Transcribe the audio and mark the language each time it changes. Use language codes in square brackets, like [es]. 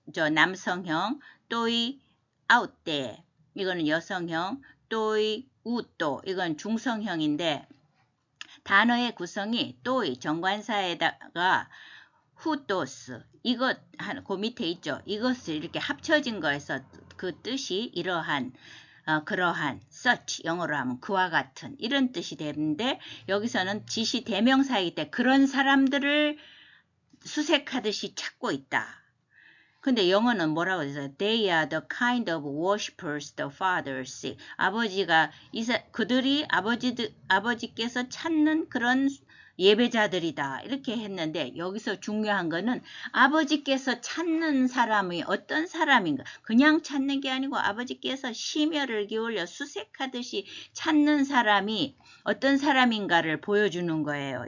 [ko] 남성형 또이 아웃대 이거는 여성형 또이 우토 이건 중성형인데 단어의 구성이 또이 정관사에다가 후토스 이것 그 밑에 있죠. 이것을 이렇게 합쳐진 거에서 그 뜻이 이러한 그러한 such 영어로 하면 그와 같은 이런 뜻이 되는데 여기서는 지시 대명사이기 때문에 그런 사람들을 수색하듯이 찾고 있다. 근데 영어는 뭐라고 해서 [en] They are the kind of worshippers the Father seeks. [ko] 아버지가 그들이 아버지께서 찾는 그런 예배자들이다. 이렇게 했는데 여기서 중요한 거는 아버지께서 찾는 사람이 어떤 사람인가. 그냥 찾는 게 아니고 아버지께서 심혈을 기울여 수색하듯이 찾는 사람이 어떤 사람인가를 보여주는 거예요.